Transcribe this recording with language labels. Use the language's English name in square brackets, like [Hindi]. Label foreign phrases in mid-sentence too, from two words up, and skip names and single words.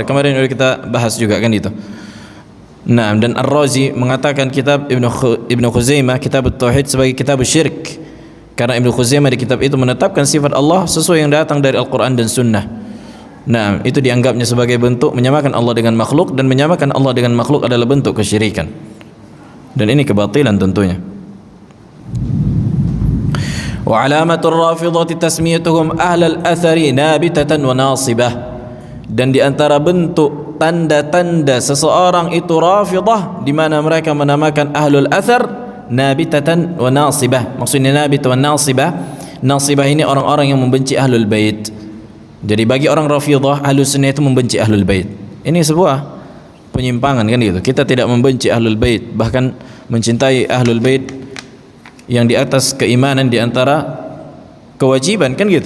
[Indonesian] Kemarin sudah kita bahas juga kan itu. Nah, dan Ar-Razi mengatakan kitab Ibnu Khuzaimah, kitab Tauhid, sebagai kitab syirik, karena Ibnu Khuzaimah di kitab itu menetapkan sifat Allah sesuai yang datang dari Al-Quran dan Sunnah. Nah, itu dianggapnya sebagai bentuk menyamakan Allah dengan makhluk, dan menyamakan Allah dengan makhluk adalah bentuk kesyirikan, dan ini kebatilan tentunya. [Arabic] وعلامة الرافضة تسميتهم أهل الأثر نابتة وناصبة, [Indonesian] dan di antara bentuk tanda-tanda seseorang itu Rafidah, di mana mereka menamakan [Arabic] أهل الأثر نابتة وناصبة. [Indonesian] Maksudnya [Arabic] نابت وناصبة, [Indonesian] nasibah ini orang-orang yang membenci [Arabic] أهل البيت. [Indonesian] Jadi bagi orang Rafidah, [Arabic] أهل السنة [Indonesian] itu membenci [Arabic] أهل البيت. [Indonesian] Ini sebuah penyimpangan kan gitu. Kita tidak membenci [Arabic] أهل البيت, [Indonesian] bahkan mencintai [Arabic] أهل البيت [Indonesian] yang di atas keimanan, di antara kewajiban kan gitu.